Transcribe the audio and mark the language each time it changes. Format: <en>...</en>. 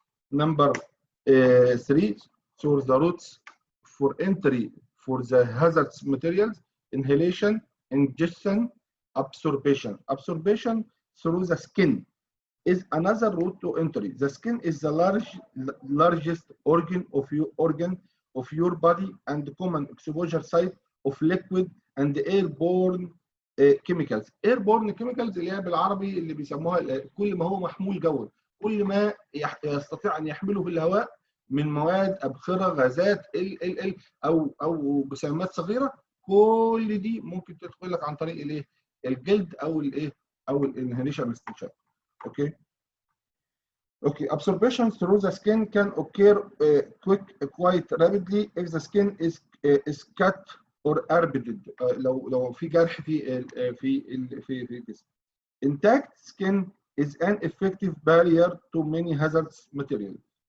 <en>Number 3, so the routes for entry for the hazardous materials: inhalation, ingestion, absorption. through the skin is another route to entry. The skin is the largest organ of your body and common exposure site of liquid and airborne chemicals. Airborne chemicals</en> <ar>اللي هي بالعربي اللي بيسموها كل ما هو محمول جوا، كل ما يستطيع ان يحمله في الهواء من مواد ابخره غازات او جسيمات صغيره، كل دي ممكن تدخل لك عن طريق الايه؟ الجلد او الايه؟ او الانهاليشن والاستنشاق. اوكي.</ar> <en>Okay, absorption through the skin can occur quite rapidly if the skin is cut or arbided.</en> <ar>لو في جرح في الجسم.</ar> <en>Intact skin is an effective barrier to many hazardous materials.</en>